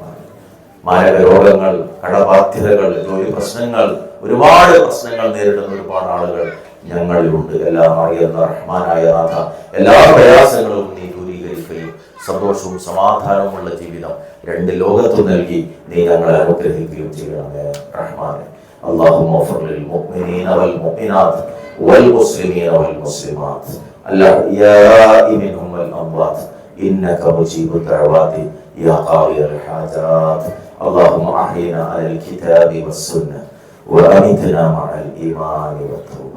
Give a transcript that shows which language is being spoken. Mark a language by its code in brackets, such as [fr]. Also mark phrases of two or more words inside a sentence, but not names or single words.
[ml] മാരക രോഗങ്ങൾ, കടബാധ്യതകൾ, ജോലി പ്രശ്നങ്ങൾ, ഒരുപാട് പ്രശ്നങ്ങൾ നേരിടുന്ന ഒരുപാട് ആളുകൾ ഞങ്ങളിലുണ്ട്. എല്ലാം അറിയുന്ന റഹ്മാനായ നാഥ, എല്ലാ പ്രയാസങ്ങളും നീ ദൂരീകരിക്കുകയും സന്തോഷവും സമാധാനവുമുള്ള ജീവിതം രണ്ട് ലോകത്തും നൽകി നീ ഞങ്ങളെ അനുഗ്രഹിക്കുകയും ചെയ്യണമേ റഹ്മാനെ. [ar] اللهم اغفر للمؤمنين والمؤمنات والمسلمين والمسلمات الأحياء منهم والأموات إنك مجيب الدعوات يا قاضي الحاجات. اللهم أحينا على الكتاب والسنة وأمتنا مع الإيمان والتوبة.